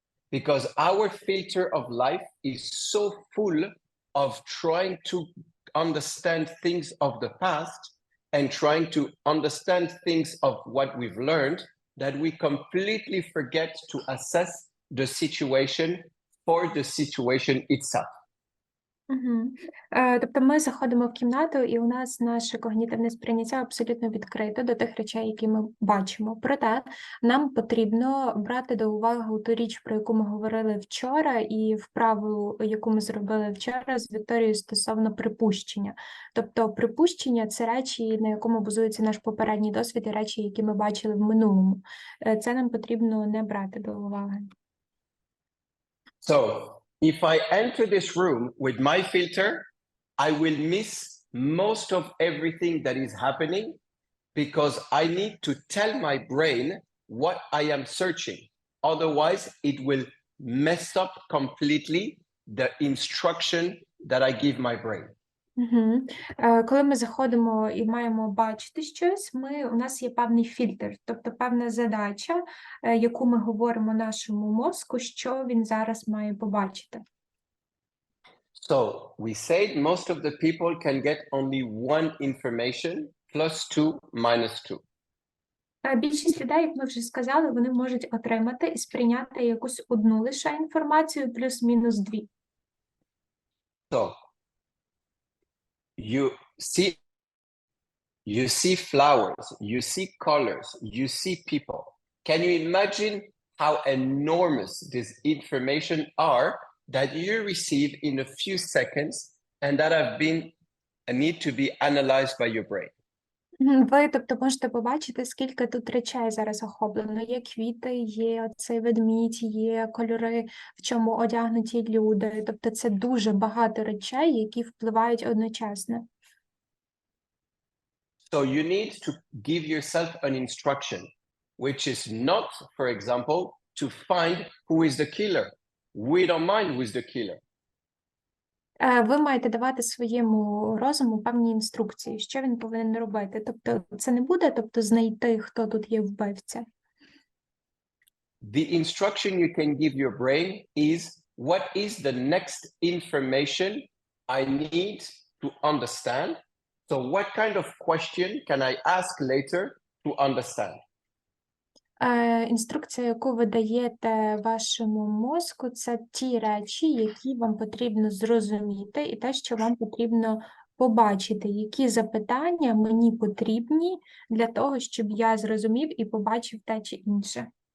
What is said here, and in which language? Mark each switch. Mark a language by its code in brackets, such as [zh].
[en] Because our filter of life is so full of trying to understand things of the past and trying to understand things of what we've learned that we completely forget to assess the situation for the situation itself. Угу. [uk] Тобто ми заходимо в кімнату, і у нас наше когнітивне сприйняття абсолютно відкрите до тих речей, які ми бачимо. Проте нам потрібно брати до уваги ту річ, про яку ми говорили вчора, і вправу, яку ми зробили вчора з Вікторією стосовно припущення. Тобто припущення – це речі, на якому базується наш попередній досвід, і речі, які ми бачили в минулому. Це нам потрібно не брати до уваги. [en] So, if I enter this room with my filter, I will miss most of everything that is happening because I need to tell my brain what I am searching. Otherwise, it will mess up completely the instruction that I give my brain. Угу. [uk] Коли ми заходимо і маємо бачити щось, у нас є певний фільтр, тобто певна задача, яку ми говоримо нашому мозку, що він зараз має побачити. [en] So we said most of the people can get only one information, +2, -2. [uk] Більшість людей, як ми вже сказали, вони можуть отримати і сприйняти якусь одну лише інформацію, плюс-мінус 2. [en] So you see flowers, you see colors, you see people. Can you imagine how enormous this information are that you receive in a few seconds and that need to be analyzed by your brain? [uk] Ви, тобто, можете побачити, скільки тут речей зараз охоплено. Є квіти, є оцей ведмідь, є кольори, в чому одягнуті люди. Тобто це дуже багато речей, які впливають одночасно. [en] So you need to give yourself an instruction, which is not, for example, to find who is the killer. We don't mind who is the killer. [uk] Ви маєте давати своєму розуму певні інструкції, що він повинен робити. Тобто це не буде, знайти, хто тут є вбивця. [en] The instruction you can give your brain is what is the next information I need to understand So what kind of question can I ask later to understand? [uk] Інструкція, яку ви даєте вашому мозку, це ті речі, які вам потрібно зрозуміти, і те, що вам потрібно побачити, які запитання мені потрібні для того, щоб я зрозумів і побачив те чи інше.